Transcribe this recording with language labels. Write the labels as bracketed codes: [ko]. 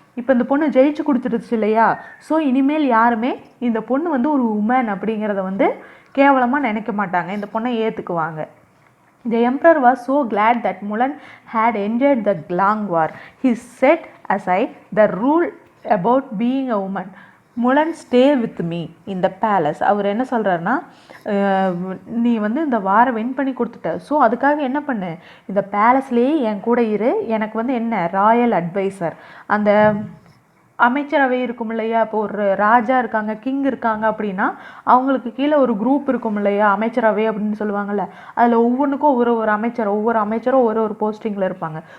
[ta] இப்போ இந்த பொண்ணு ஜெயிச்சு கொடுத்துருச்சு இல்லையா, ஸோ இனிமேல் யாருமே இந்த பொண்ணு வந்து ஒரு உமன் அப்படிங்கிறத வந்து கேவலமாக நினைக்க மாட்டாங்க, இந்த பொண்ணை ஏற்றுக்குவாங்க. [en] The emperor was so glad that Mulan had ended the long war. He set aside the rule about being a woman. Mulan stay with me in the palace. [ta] அவர் என்ன சொல்கிறாருன்னா, நீ வந்து இந்த வாரை வின் பண்ணி கொடுத்துட்ட, ஸோ அதுக்காக என்ன பண்ணு, இந்த பேலஸ்லேயே என் கூட இரு, எனக்கு வந்து என்ன ராயல் அட்வைசர், அந்த அமைச்சரவை இருக்கும் இல்லையா, இப்போ ஒரு ராஜா இருக்காங்க, கிங் இருக்காங்க அப்படின்னா அவங்களுக்கு கீழே ஒரு குரூப் இருக்கும் இல்லையா, அமைச்சரவை அப்படின்னு சொல்லுவாங்கள்ல, அதில் ஒவ்வொன்றுக்கும் ஒவ்வொரு அமைச்சரும் ஒரு போஸ்டிங்கில் இருப்பாங்க.